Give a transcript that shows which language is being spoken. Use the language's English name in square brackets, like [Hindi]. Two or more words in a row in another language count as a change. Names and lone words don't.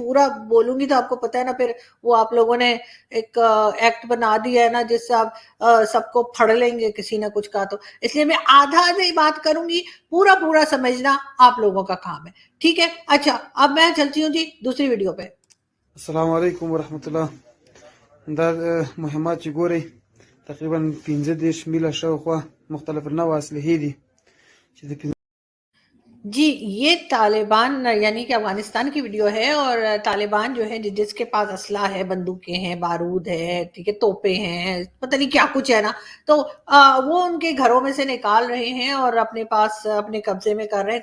[Hindi] पूरा बोलूंगी तो आपको पता है ना, फिर वो आप लोगों ने एक एक्ट बना दिया है ना, जिससे आप सबको फड़ लेंगे किसी ना कुछ का। तो इसलिए मैं आधा आधी बात करूंगी, पूरा पूरा समझना आप लोगों का काम है, ठीक है। अच्छा, अब मैं चलती हूँ जी दूसरी वीडियो पे। [Arabic] السلام عليكم ورحمة الله. [Pashto] دا مهمات چې ګورئ تقریبا 15 میله شاوخوا مختلف نوع اسلحې دي چې د [Hindi] जी, ये तालिबान यानी कि अफगानिस्तान की वीडियो है। और तालिबान जो है जिसके पास असला है, बंदूकें हैं, बारूद है, ठीक है, तोपे हैं, पता नहीं क्या कुछ है ना, तो वो उनके घरों में से निकाल रहे हैं और अपने पास अपने कब्जे में कर रहे हैं।